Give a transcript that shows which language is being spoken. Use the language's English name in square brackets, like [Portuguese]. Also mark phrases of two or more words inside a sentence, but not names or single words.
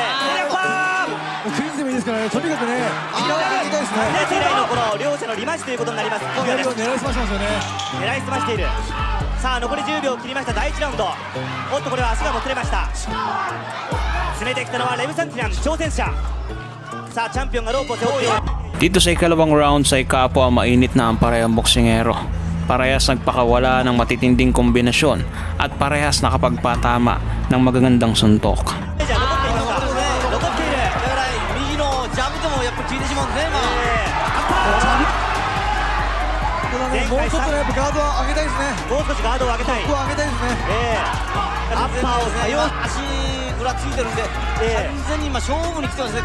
[Japanese] クイズでもいいですからね。とにかくね、上げたいですね。以来のこの両者のリマッチということになります。左を狙いすましてますよね。狙いすましている。さあ残り10秒を切りました第1ラウンド。おっとこれは足がもつれました。詰めてきたのはレブ・サンティラン挑戦者。さあチャンピオンがロープを背負っている。 [Filipino] Dito sa ikalawang round ay kapwa mainit na ang parehang boksingero. Parehas nagpakawala ng matitinding kombinasyon at parehas nakapagpatama ng magagandang suntok. [Japanese] もうちょっとね、ガードを上げたいですね。もう少しガードを上げたい。ここ上げたいですね。アッパーを多用。足裏ついてるんで、完全に今勝負に来てますね。